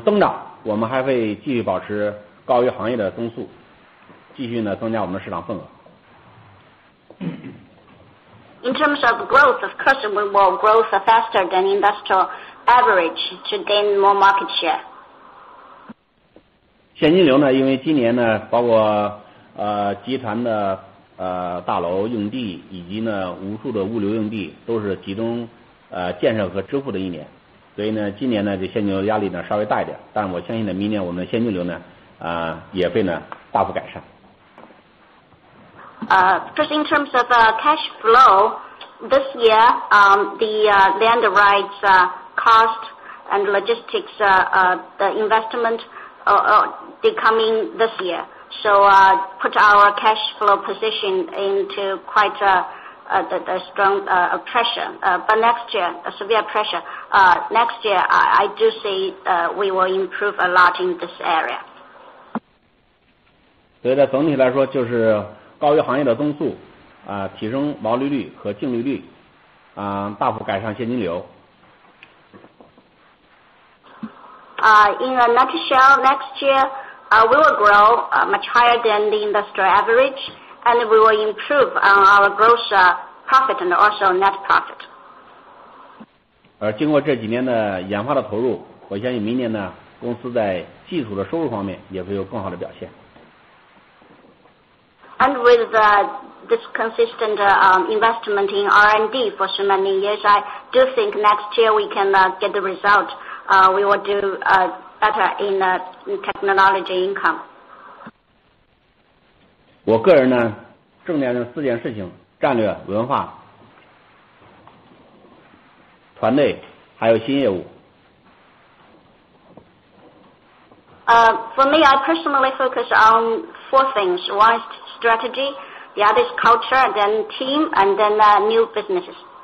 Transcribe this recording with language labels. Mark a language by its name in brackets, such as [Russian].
[Chinese] 增长我们还会继续保持高于行业的增速，继续呢增加我们的市场份额。 [English] In terms of growth, of course, we will grow faster than industrial average to gain more market share. [Chinese] 现金流呢，因为今年呢，包括集团的大楼用地以及呢无数的物流用地都是集中建设和支付的一年，所以呢今年呢这现金流压力呢稍微大一点，但是我相信呢明年我们的现金流呢也会呢大幅改善。 [English] Just in terms of cash flow, this year the land rights cost and logistics the investment they coming this year, so put our cash flow position into quite the strong pressure. But next year, a severe pressure. Next year, I do see we will improve a lot in this area. [Chinese] 所以呢，总体来说就是高于行业的增速，提升毛利率和净利率，大幅改善现金流。 [English] In a nutshell, next year we will grow much higher than the industrial average, and we will improve on our gross profit and also net profit. [Chinese] 经过这几年的研发的投入，我相信明年呢，公司在技术的收入方面也会有更好的表现。 [English] And with this consistent investment in R&D for so many years, I do think next year we can get the result. We will do better in technology income. [Chinese] 我个人呢，重点的4件事情：战略、文化、团队，还有新业务。 [English] For me, I personally focus on 4 things. One is strategy, the other is culture, then team, and then new businesses.